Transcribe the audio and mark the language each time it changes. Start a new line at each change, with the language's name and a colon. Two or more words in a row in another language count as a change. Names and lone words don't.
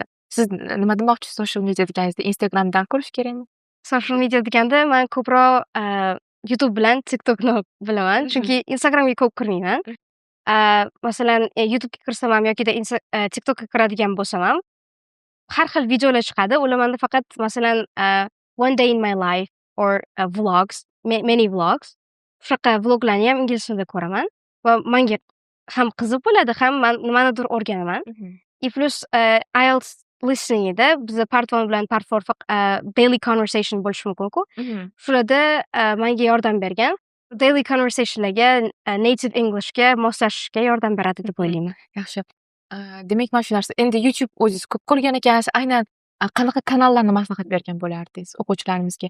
Uzbek: Siz nima demoqchisiz
English: social media
Uzbek: deganingizda? Instagramdan ko'rish kerakmi?
English: Social media
Uzbek: deganda men ko'proq YouTube bilan TikTokni bilaman, chunki Instagramga ko'p kirmayman. Masalan, YouTubega kirsam ham yokida TikTokga kiradigan bo'lsam ham har xil videolar chiqadi. Ular menda faqat masalan
English: one day in my life or vlogs, many vlogs.
Uzbek: Shunaqa vloglarni ham ingliz tilida ko'raman va menga ham qiziq bo'ladi, ham men nimanidir o'rganaman. Plus IELTS listeningda biz part 1 bilan part 4
English: daily conversation
Uzbek: bo'lishi mumkin-ku. Shularda menga yordam bergan.
English: Daily conversationlarga native Englishga
Uzbek: moslashishga yordam beradi deb o'ylayman. Yaxshi. Demak, mana shu narsa. Endi YouTube o'zingiz ko'p ko'rgan ekansiz. Aynan qanaqa kanallarni maslahat bergan bo'lardingiz o'quvchilarimizga?